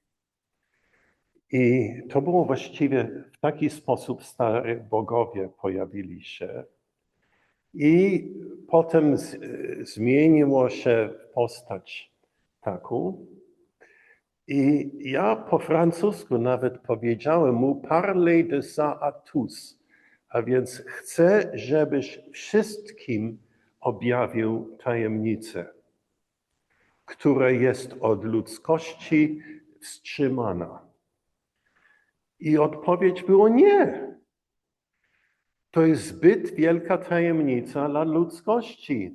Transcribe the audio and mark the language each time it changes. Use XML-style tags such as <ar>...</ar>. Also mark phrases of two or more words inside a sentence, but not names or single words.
<pl>I to było właściwie w taki sposób stary bogowie pojawili się. I potem zmieniło się w postać taką. I ja po francusku nawet powiedziałem mu</pl> <fr>parlez de ça à tous.</fr> <pl>A więc chcę, żebyś wszystkim objawił tajemnicę, która jest od ludzkości wstrzymana. I odpowiedź była nie. To jest zbyt wielka tajemnica dla ludzkości.</pl>